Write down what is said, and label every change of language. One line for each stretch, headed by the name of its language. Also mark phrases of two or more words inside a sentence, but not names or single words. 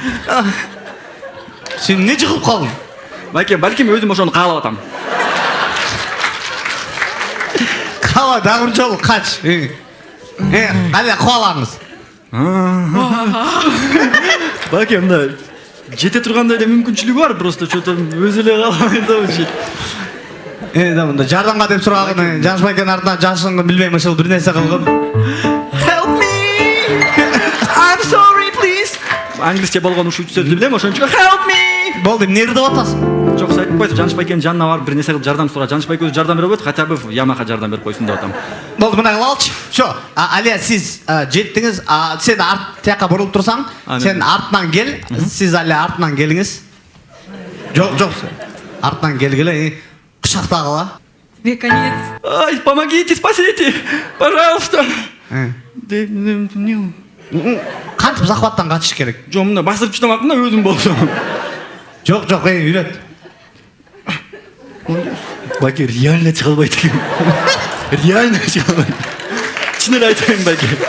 Kyrgyz: Сен эмне жыгылып калдың? Байке, балким өзүм ошону каалап атам. Кала дагы жолу кач. Алия, кубалаңыз. Байке мында жете тургандай эле мүмкүнчүлүгү бар,
Russian: просто что-то
Kyrgyz: өзү эле калбайт да уши. Да мында жардамга деп сураганы, Жаныш байкенин артынан жашынгын билбейм, ушул бир нерсе кылгын.
English: Help me! I'm sorry, please.
Kyrgyz: Англисче болгон ушул сөздү билем, ошончо
English: help me!
Kyrgyz: Болду, эмне деп атасың? Жок, айтып койсо, Жаныш байкенин жанына барып бир нерсе кылып жардам сурап, Жаныш байке өзү жардам бере албайт,
Russian: хотя бы
Kyrgyz: Ямаха жардам берип койсун деп атам. Болду, мындай кылалычы. Всё. Алия, сиз жеттиңиз. Сен тияка бурулуп турсаң, сен артынан кел. Сиз Алия артынан келиңиз. Жок. Артынан келгиле, кучактагыла.
Russian: Тебе конец. Ай, помогите, спасите! Пожалуйста!
Kyrgyz: Кантип захваттан качыш керек? Жок, мында басып чыдамакмын да өзүм болсом. Жок, үйрөт. Байке реально чыга албайт экен. Реально чыга албайт. Чын эле айтайын, байке.